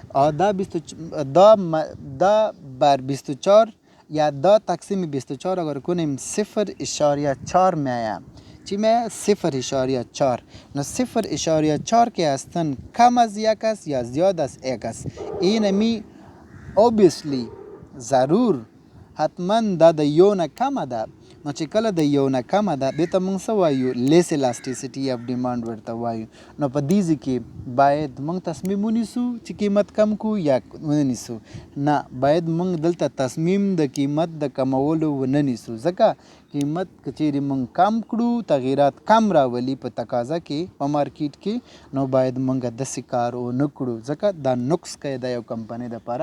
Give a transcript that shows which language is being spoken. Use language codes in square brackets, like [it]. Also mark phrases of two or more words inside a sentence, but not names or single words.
[fa] 10 بر 24 یا 10 تقسیم 24 اگر کنیم 0.4 میآید. چی میآید 0.4. نو 0.4 که هستن کم از یک است یا زیاد از یک است. این می [ps] obviously ضرور حتما دا د یو نه کمه ده. نو چې کله د یو نه کمه ده دې ته موږ څه وایو [en] less elasticity of demand [ps] ورته وایو. نو په دې ځای کې باید موږ تصمیم ونیسو چې قیمت کم کو یا ونه نیسو. نه باید موږ دلته تصمیم د قیمت د کمولو ونه نیسو ځکه قیمت که چیرې موږ کم کړو تغییرات کم راولي په تقاضا کې په مارکیټ کې نو باید موږ داسې کار ونه کړو ځکه دا نقص کوي د یو کمپنۍ دپاره.